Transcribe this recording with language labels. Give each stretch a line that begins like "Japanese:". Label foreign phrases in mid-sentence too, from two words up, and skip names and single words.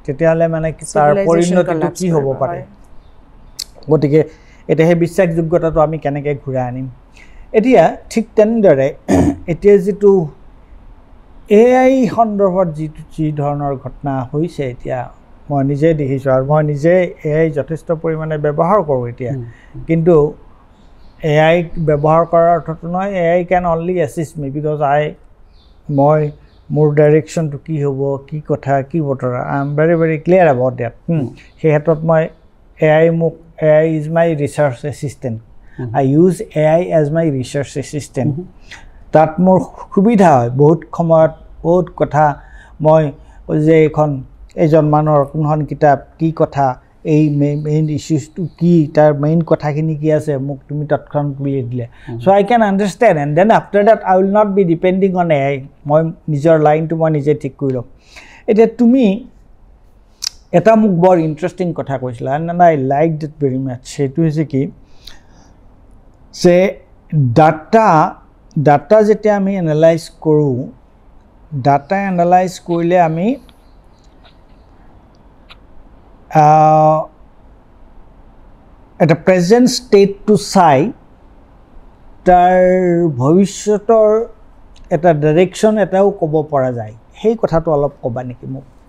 Assamese: তেতিয়াহ'লে মানে তাৰ পৰিণতিটো কি হ'ব পাৰে গতিকে এতিয়া সেই বিশ্বাসযোগ্যতাটো আমি কেনেকৈ ঘূৰাই আনিম এতিয়া ঠিক তেনেদৰে এতিয়া যিটো AI সন্দৰ্ভত যি ধৰণৰ ঘটনা হৈছে এতিয়া মই নিজে দেখিছোঁ আৰু মই নিজে AI যথেষ্ট পৰিমাণে ব্যৱহাৰ কৰোঁ এতিয়া কিন্তু AI ব্যৱহাৰ কৰাৰ অৰ্থটো
English: নহয় AI can only assist me because
Assamese: মই মোৰ ডাইৰেকশ্যনটো কি হ'ব কি কথা কি বতৰা
English: I am very clear about that
Assamese: সেই ক্ষেত্ৰত মই
English: AI is my research assistant I use AI as my research assistant
Assamese: তাত মোৰ সুবিধা হয় বহুত সময়ত বহুত কথা মই যে এজন মানুহৰ কোনখন কিতাপ কি কথা এই
English: main issue
Assamese: কি তাৰ মেইন কথাখিনি কি আছে মোক তুমি তৎক্ষণাৎ বুলিয়ে দিলে
English: so I can understand and then after that I will not be depending on AI
Assamese: মই নিজৰ লাইনটো মই নিজে ঠিক কৰি ল'ম এতিয়া তুমি এটা মোক বৰ ইণ্টাৰেষ্টিং কথা কৈছিলা
English: and I liked it very much
Assamese: সেইটো হৈছে কি যে ডাটা যেতিয়া আমি এনালাইজ কৰোঁ
English: data analyse
Assamese: কৰিলে আমি এটা
English: present state
Assamese: চাই তাৰ ভৱিষ্যতৰ এটা ডাইৰেকশ্যন এটাও ক'ব পৰা যায় সেই কথাটো অলপ ক'বা নেকি মোক